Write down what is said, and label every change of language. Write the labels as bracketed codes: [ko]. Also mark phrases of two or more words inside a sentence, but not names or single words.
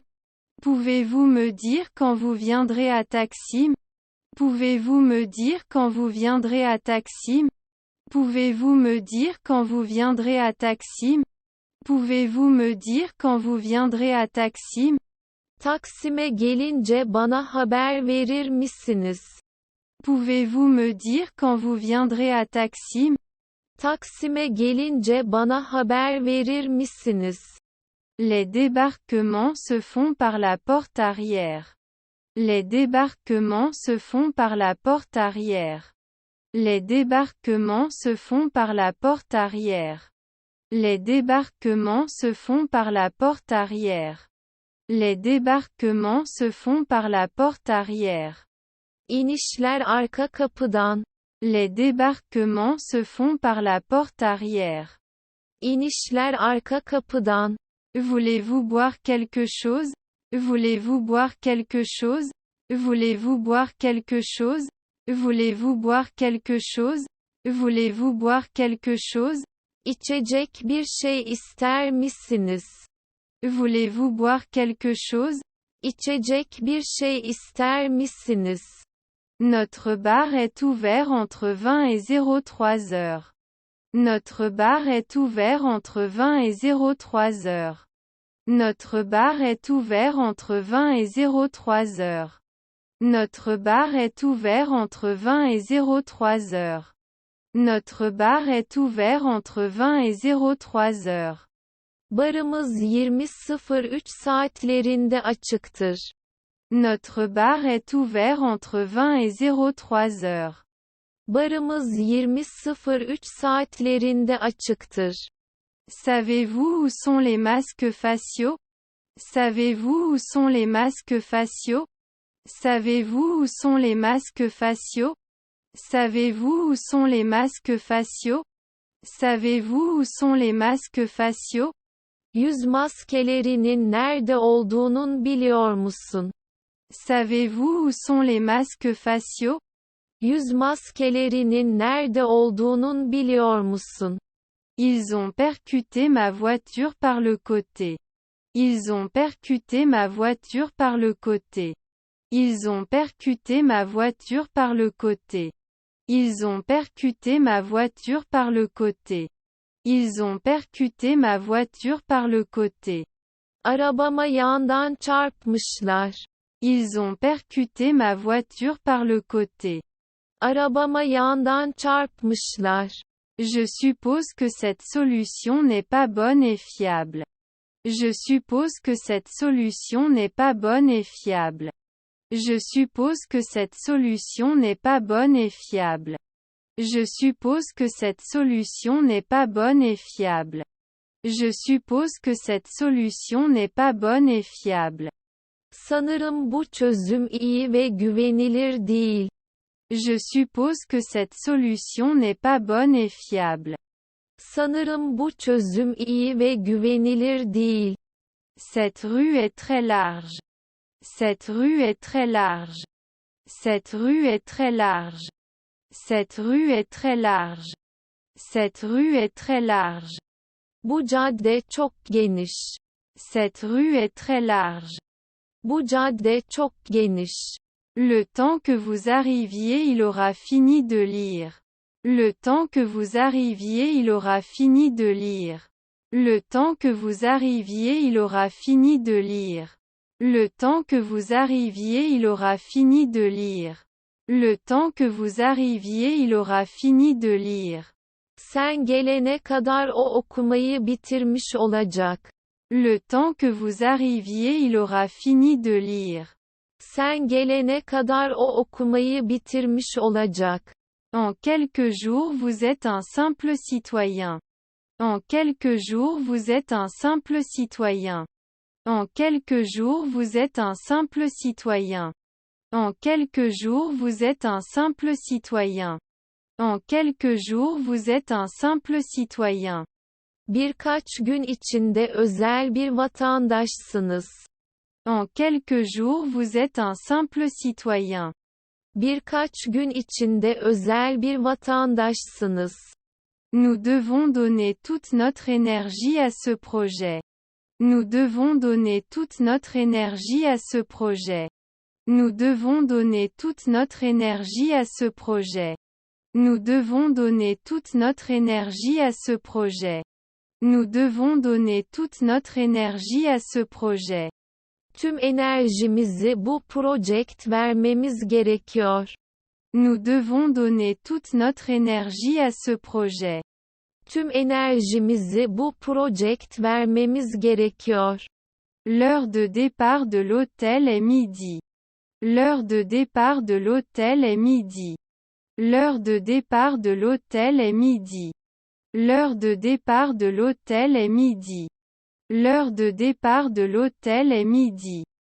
[fr] Pouvez-vous me dire quand vous viendrez à Taksim? Pouvez-vous me dire quand vous viendrez à Taksim? Pouvez-vous me dire quand vous viendrez à Taksim? Pouvez-vous me dire quand vous viendrez à Taksim? [tr] Taksim'e gelince bana haber verir misiniz? [fr] Pouvez-vous me dire quand vous viendrez à Taksim? [tr] Taksim'e gelince bana haber verir misiniz? [fr] Les débarquements se font par la porte arrière. Les débarquements se font par la porte arrière. Les débarquements se font par la porte arrière. Les débarquements se font par la porte arrière. Les débarquements se font par la porte arrière. [tr] İnişler arka kapıdan. [fr] Les débarquements se font par la porte arrière. [tr] İnişler arka kapıdan. [fr] Voulez-vous boire quelque chose? Voulez-vous boire quelque chose? Voulez-vous boire quelque chose? Voulez-vous boire quelque chose? Voulez-vous boire quelque chose? [tr] İçecek bir şey ister misiniz? [fr] Voulez-vous boire quelque chose? [tr] İçecek bir şey ister misiniz? [fr] Notre bar est ouvert entre 20 et 03 heures. Notre bar est ouvert entre 20 et 03 heures. Notre bar est ouvert entre 20 et 03 heures. Notre bar est ouvert entre 20 et 03 heures. Notre bar est ouvert entre 20 et 03 heures. [tr] Barımız 20:03 saatlerinde açıktır. [fr] Notre bar est ouvert entre 20 et 03 heures. [tr] Barımız 20:03 saatlerinde açıktır. [fr] Savez-vous où sont les masques faciaux? Savez-vous où sont les masques faciaux? Savez-vous où sont les masques faciaux? Savez-vous où sont les masques faciaux? Savez-vous où sont les masques faciaux? [tr] Yüz maskelerinin nerede olduğunun biliyor musun? [fr] Savez-vous où sont les masques faciaux? [tr] Yüz maskelerinin nerede olduğunun biliyor musun? [fr] Ils ont percuté ma voiture par le côté. Ils ont percuté ma voiture par le côté. Ils ont percuté ma voiture par le côté. Ils ont percuté ma voiture par le côté. Ils ont percuté ma voiture par le côté. [tr] Arabama yandan çarpmışlar. [fr] Ils ont percuté ma voiture par le côté. [tr] Arabama yandan çarpmışlar. [fr] Je suppose que cette solution n'est pas bonne et fiable. Je suppose que cette solution n'est pas bonne et fiable. Je suppose que cette solution n'est pas bonne et fiable. Je suppose que cette solution n'est pas bonne et fiable. Je suppose que cette solution n'est pas bonne et fiable. [tr] Sanırım bu çözüm iyi ve güvenilir değil. [fr] Je suppose que cette solution n'est pas bonne et fiable. [tr] Sanırım bu çözüm iyi ve güvenilir değil. [fr] Cette rue est très large. Cette rue est très large. Cette rue est très large. Cette rue est très large. Cette rue est très large. [tr] Bu cadde çok geniş. [fr] Cette rue est très large. [tr] Bu cadde çok geniş. [fr] Le temps que vous arriviez il aura fini de lire. Le temps que vous arriviez il aura fini de lire. Le temps que vous arriviez il aura fini de lire. Le temps que vous arriviez il aura fini de lire. Le temps que vous arriviez il aura fini de lire. [tr] Sen gelene kadar o okumayı bitirmiş olacak. [fr] Le temps que vous arriviez il aura fini de lire. [tr] Sen gelene kadar o okumayı bitirmiş olacak. [fr] En quelques jours vous êtes un simple citoyen. En quelques jours vous êtes un simple citoyen. En quelques jours vous êtes un simple citoyen. En quelques jours vous êtes un simple citoyen. En quelques jours vous êtes un simple citoyen. [tr] Birkaç gün içinde özel bir vatandaşsınız. [fr] En quelques jours vous êtes un simple citoyen. [tr] Birkaç gün içinde özel bir vatandaşsınız. [fr] Nous devons donner toute notre énergie à ce projet. Nous devons donner toute notre énergie à ce projet. Nous devons donner toute notre énergie à ce projet. Nous devons donner toute notre énergie à ce projet. Nous devons donner toute notre énergie à ce projet. [tr] Tüm enerjimizi bu project vermemiz gerekiyor. [fr] Nous devons donner toute notre énergie à ce projet. [tr] Tüm enerjimizi bu project vermemiz gerekiyor. [fr] L'heure de départ de l'hôtel est midi. L'heure de départ de l'hôtel est midi. L'heure de départ de l'hôtel est midi. L'heure de départ de l'hôtel est midi. L'heure de départ de l'hôtel est midi.